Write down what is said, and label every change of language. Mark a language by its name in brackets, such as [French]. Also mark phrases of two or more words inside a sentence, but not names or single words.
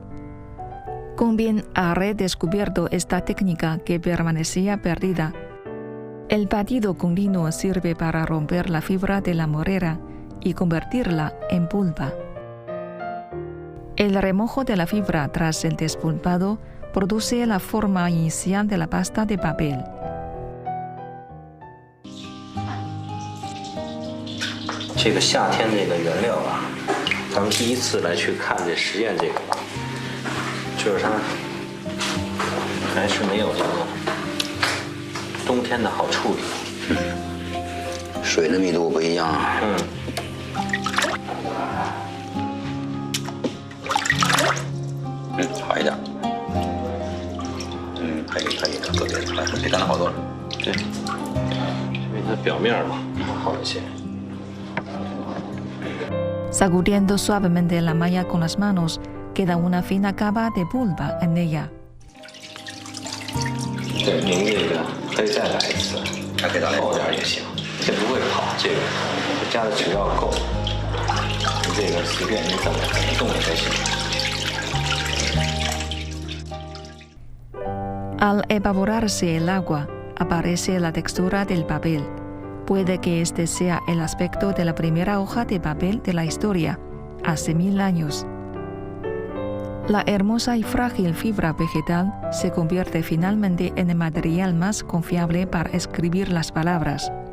[Spanish] Convien ha redescubierto esta técnica que permanecía perdida. El batido con lino sirve para romper la fibra de la morera y convertirla en pulpa. El remojo de la fibra tras el despulpado produce la forma inicial de la pasta de papel. [Chinese] 这个夏天这个原料啊，咱们第一次来去看这实验这个，就是它还是没有这个冬天的好处理。水的密度不一样。好一点。可以的，特别的，比刚才好多了。对，因为它表面嘛好一些。 [Spanish] Sacudiendo suavemente la malla con las manos, queda una fina capa de pulpa en ella. [Chinese] 对，您这个可以再来一次，还可以再来一次，厚点也行。这不会跑，这个加的只要够，你这个随便你怎么动也都行。 [Spanish] Al evaporarse el agua, aparece la textura del papel. Puede que este sea el aspecto de la primera hoja de papel de la historia, hace 1000 años. La hermosa y frágil fibra vegetal se convierte finalmente en el material más confiable para escribir las palabras.